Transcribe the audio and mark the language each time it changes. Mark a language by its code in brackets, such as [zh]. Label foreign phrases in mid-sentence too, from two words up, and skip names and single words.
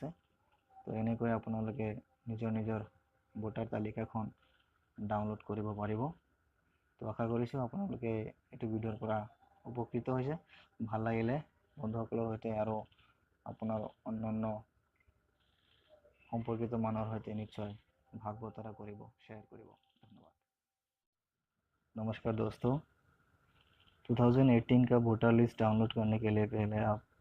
[as] তো এনেকৈ আপোনালোকে নিজৰ ভোটাৰ তালিকাখন ডাউনলোড কৰিব পাৰিব। তো আশা কৰিছোঁ আপোনালোকে এইটো ভিডিঅ'ৰ পৰা উপকৃত হৈছে। ভাল লাগিলে বন্ধুসকলৰ সৈতে আৰু আপোনাৰ অন্যান্য সম্পৰ্কিত মানুহৰ সৈতে নিশ্চয় ভাগ বতৰা কৰিব, শ্বেয়াৰ কৰিব। [hi] धन्यवाद। नमस्कार दोस्तों, 2018 का [en] voter list [hi] डाउनलोड करने के लिए पहले आप